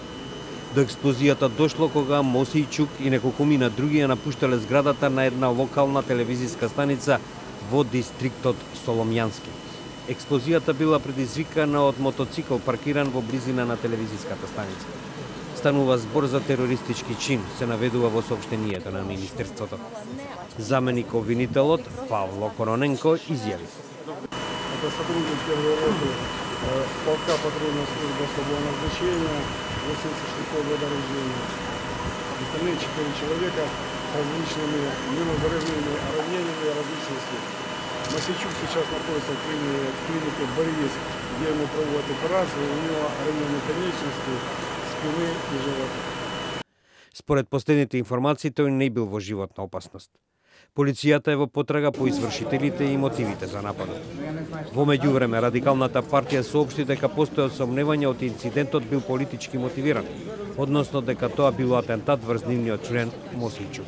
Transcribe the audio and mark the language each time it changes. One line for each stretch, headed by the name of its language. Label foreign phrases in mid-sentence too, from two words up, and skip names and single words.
Macedonian: До експлозијата дошло кога Мосијчук и неколкумина други ја напуштале зградата на една локална телевизиска станица во дистриктот Соломјански. Експлозијата била предизвикана од мотоцикл паркиран во близина на телевизиската станица. Станува збор за терористички чин, се наведува во соопштението на Министерството. Заменик обвинителот Павло Короненко изјави.
Russian: Это сотрудник первой роты полка патрульной службы особого назначения, 86-го года рождения. Остальные 4 человека с различными минозарывными ранениями различных степеней. Мосейчук сейчас находится в клинике Борис, где ему проводят операцию, у него ранение конечности, спины и живота.
Macedonian: Според последните информации, тој не бил во животна опасност. Полицијата е во потрага по извршителите и мотивите за нападот. Во меѓувреме, радикалната партија соопшти дека постојат сомневања од инцидентот бил политички мотивиран, односно дека тоа било атентат врз нивниот член Мосијчук.